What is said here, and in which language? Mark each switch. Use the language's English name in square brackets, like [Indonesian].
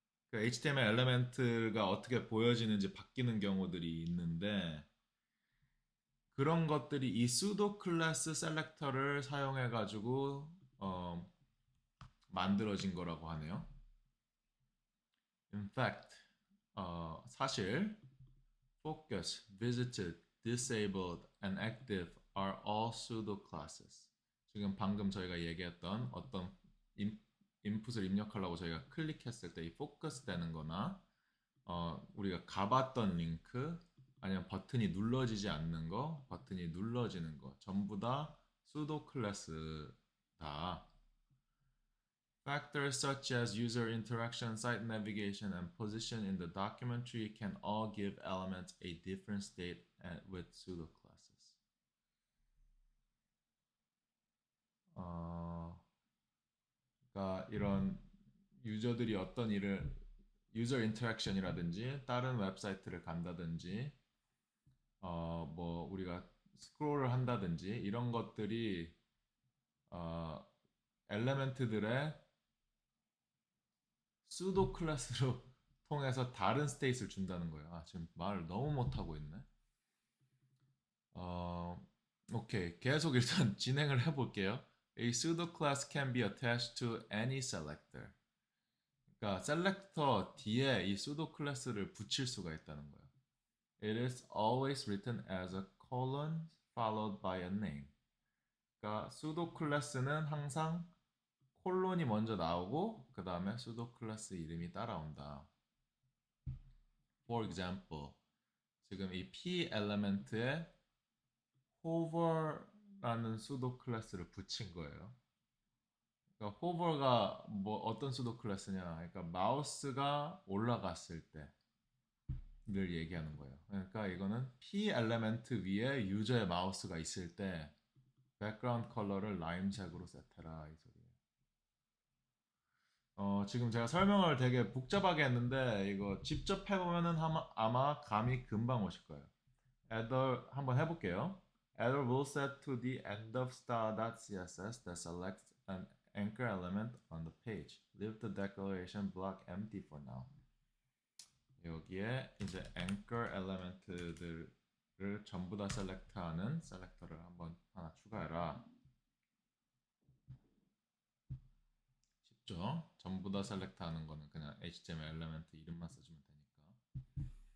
[Korean] 그 HTML 엘리멘트가 어떻게 보여지는지 바뀌는 경우들이 있는데 그런 것들이 이 pseudo class selector를 사용해 가지고 만들어진 거라고 하네요. [English] In fact, [Korean] 사실 [English] focus, visited, disabled, and active are all pseudo classes. [Korean] 지금 방금 저희가 얘기했던 어떤 인풋을 입력하려고 저희가 클릭했을 때 이 포커스 되는 거나 우리가 가봤던 링크 아니면 버튼이 눌러지지 않는 거, 버튼이 눌러지는 거 전부 다 pseudo class다. [English] Factors such as user interaction, site navigation, and position in the document tree can all give elements a different state with pseudo classes. [Korean] 그러니까 이런 유저들이 어떤 일을 유저 인터랙션이라든지 다른 웹사이트를 간다든지 뭐 우리가 스크롤을 한다든지 이런 것들이 엘레멘트들의 수도 클래스로 통해서 다른 스테이트를 준다는 거예요. 아, 지금 말을 너무 못하고 있네. 오케이. 계속 일단 진행을 해볼게요. [English] A pseudo class can be attached to any selector. [Korean] 그러니까 셀렉터 뒤에 이 pseudo 클래스를 붙일 수가 있다는 거예요. [English] It is always written as a colon followed by a name. [Korean] 그러니까 pseudo 클래스는 항상 콜론이 먼저 나오고 그 다음에 pseudo 클래스 이름이 따라온다. [English] For example, [Korean] 지금 이 p 엘리멘트에 hover라는 pseudo 클래스를 붙인 거예요. 그러니까 hover가 뭐 어떤 pseudo 클래스냐? 그러니까 마우스가 올라갔을 때를 얘기하는 거예요. 그러니까 이거는 p 엘리멘트 위에 유저의 마우스가 있을 때 백그라운드 컬러를 라임색으로 세트해라 이 소리예요. 지금 제가 설명을 되게 복잡하게 했는데 이거 직접 해보면은 아마 감이 금방 오실 거예요. Adder 한번 해볼게요. [English] Adder will set to the end of star.css that selects an anchor element on the page. Leave the declaration block empty for now. [Korean] 여기에 이제 anchor element들을 전부 다 셀렉트하는 셀렉터를 한번 하나 추가해라. 쉽죠? 전부 다 셀렉트하는 거는 그냥 HTML 엘리멘트 이름만 써주면 되니까.